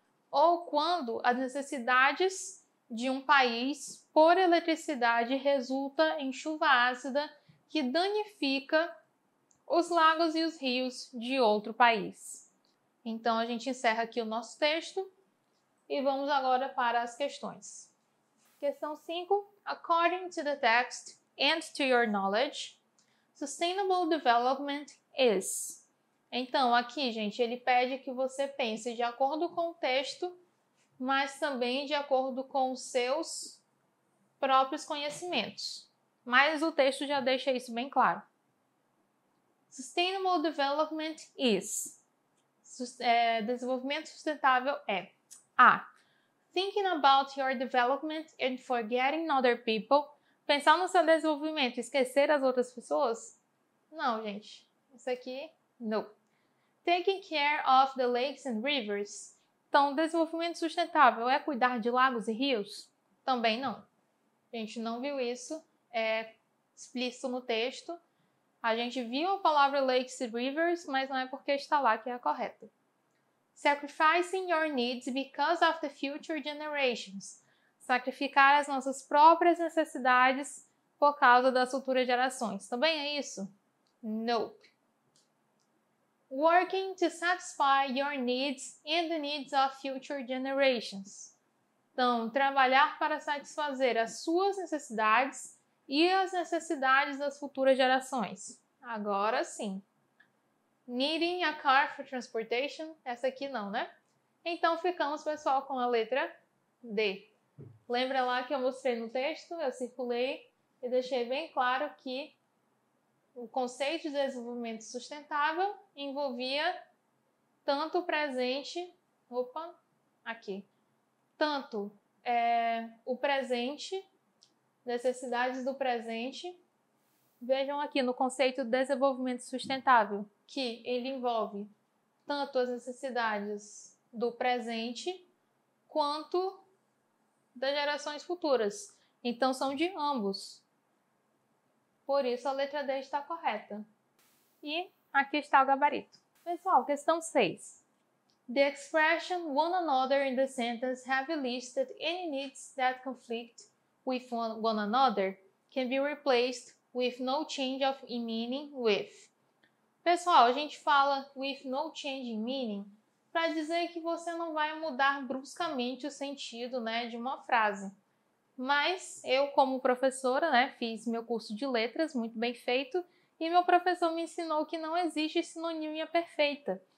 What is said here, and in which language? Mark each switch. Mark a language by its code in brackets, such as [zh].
[pt] Ou quando as necessidades de um país por eletricidade resulta em chuva ácida que danifica os lagos e os rios de outro país. Então, a gente encerra aqui o nosso texto e vamos agora para as questões. Questão 5. [en] According to the text and to your knowledge, sustainable development is. [pt] Então, aqui, gente, ele pede que você pense de acordo com o texto, mas também de acordo com os seus próprios conhecimentos. Mas o texto já deixa isso bem claro. [en] Sustainable development is. [pt] Desenvolvimento sustentável é A. [en] Thinking about your development and forgetting other people. [pt] Pensar no seu desenvolvimento e esquecer as outras pessoas? Não, gente. Isso aqui, não. [en] Taking care of the lakes and rivers. [pt] Então, desenvolvimento sustentável é cuidar de lagos e rios? Também não. A gente não viu isso explícito no texto. A gente viu a palavra lakes e rivers, mas não é porque está lá que é a correta. [en] Sacrificing your needs because of the future generations. [pt] Sacrificar as nossas próprias necessidades por causa das futuras gerações. Também é isso? Nope. [en] Working to satisfy your needs and the needs of future generations. [pt] Então, trabalhar para satisfazer as suas necessidades e as necessidades das futuras gerações. Agora sim. [en] Needing a car for transportation. [pt] Essa aqui não, né? Então, ficamos, pessoal, com a letra D. Lembra lá que eu mostrei no texto? Eu circulei e deixei bem claro que o conceito de desenvolvimento sustentável envolvia tanto o presente... Tanto o presente, necessidades do presente. Vejam aqui no conceito de desenvolvimento sustentável, que ele envolve tanto as necessidades do presente quanto das gerações futuras. Então, são de ambos. Por isso, a letra D está correta. E aqui está o gabarito. Pessoal, questão 6. [en] The expression one another in the sentence have listed any needs that conflict with one another can be replaced with no change in meaning with. [pt] Pessoal, a gente fala [en] with no change in meaning [pt] para dizer que você não vai mudar bruscamente o sentido, né, de uma frase. Mas eu, como professora, né, fiz meu curso de letras, muito bem feito, e meu professor me ensinou que não existe sinonímia perfeita.